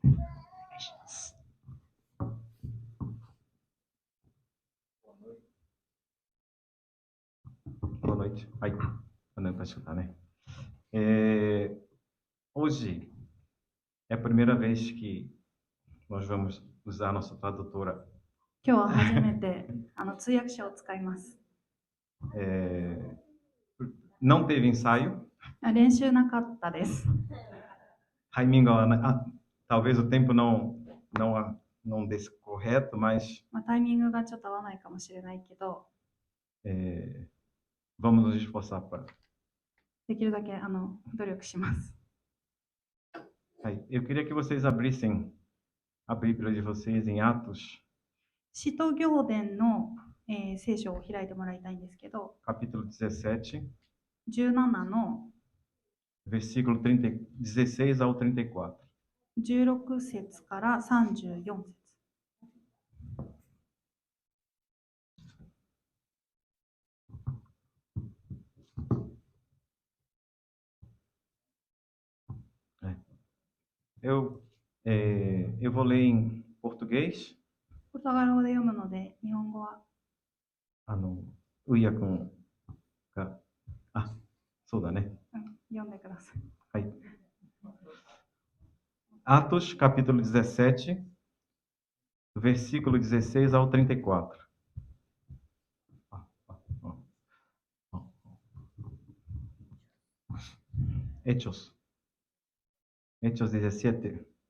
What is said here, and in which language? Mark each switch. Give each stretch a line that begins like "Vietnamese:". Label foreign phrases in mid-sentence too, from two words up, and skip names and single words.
Portuguese: Boa noite. Para escutar, né? Hoje é a primeira vez que nós vamos usar a nossa tradutora.
Japanese: 今日は初めて通訳者を使います。
Portuguese: Não teve ensaio.
Japanese: 練習なかったです。
Portuguese: Raimingo, talvez o tempo não desse correto, mas
Japanese: タイミングがちょっと合わないかもしれないけど、
Portuguese: vamos nos esforçar para.
Japanese: できるだけ努力します。
Portuguese: Eu queria que vocês abrissem a Bíblia de vocês em Atos,
Japanese: 使徒行伝の、聖書を開いてもらいたいんですけど、
Portuguese: capítulo 17,
Japanese: 17の
Portuguese: versículo 16 ao 34.
Japanese: 16 節から34節。
Portuguese: Eu vou ler em português.
Japanese: ポルトガル語で読むので、日本語は o Iacon が、そうだね。読んでください。
Portuguese: Atos, capítulo 17, versículo 16 ao 34.
Spanish: Hechos 17.